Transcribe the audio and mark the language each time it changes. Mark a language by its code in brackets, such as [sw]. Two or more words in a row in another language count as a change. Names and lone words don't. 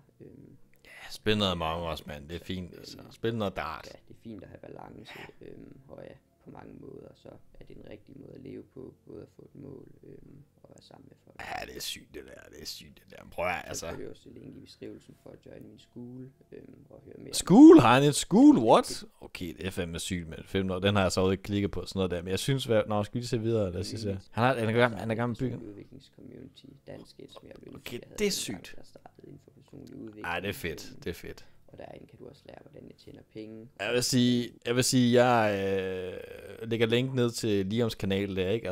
[da] Ja, spil noget Among Us, mand. Det er fint, altså. Spil noget dart. Ja, det er fint at have balance, og ja, på mange måder, så er det en rigtig måde at leve på, både at få et mål og være sammen med folk. Ja, det er sygt det der, det er sygt det der. Prøv at altså. Jeg vil også link i beskrivelsen for at joine min skole og høre mere. School? Har han en school? What? Okay, det er fandme sygt med 5 år. Den har jeg så ikke klikket på, sådan noget der. Men jeg synes, når skal vi se videre, lad os se. Han er gammel bygget. Udviklingscommunity, dansk, som jeg ville okay, det er sygt. Ej, det er fedt, det er fedt. Og derinde kan du også lære, hvordan jeg tjener penge. Jeg vil sige, jeg lægger link ned til Liams kanal der, ikke?